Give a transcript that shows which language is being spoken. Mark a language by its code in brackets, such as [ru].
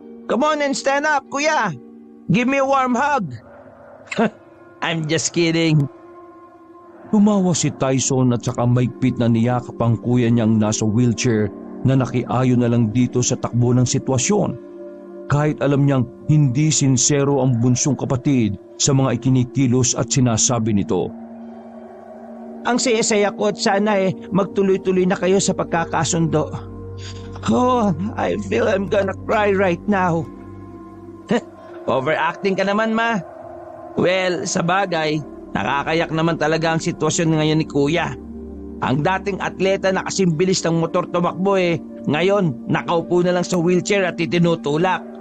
[en] Come on and stand up, kuya. Give me a warm hug. I'm just kidding. [tl] Tumawa si Tyson at saka maigpit na niyakap ang kuya niyang nasa wheelchair na nakiayon na lang dito sa takbo ng sitwasyon. Kahit alam niyang hindi sinsero ang bunsong kapatid sa mga ikinikilos at sinasabi nito. Ang saya-saya ko at sana magtuloy-tuloy na kayo sa pagkakasundo. [en] Oh, I feel I'm gonna cry right now. [tl] Overacting ka naman, ma. Well, sa bagay, nakakayak naman talaga ang sitwasyon ngayon ni Kuya. Ang dating atleta na kasing bilis ng motor tumakbo ngayon nakaupo na lang sa wheelchair at itinutulak.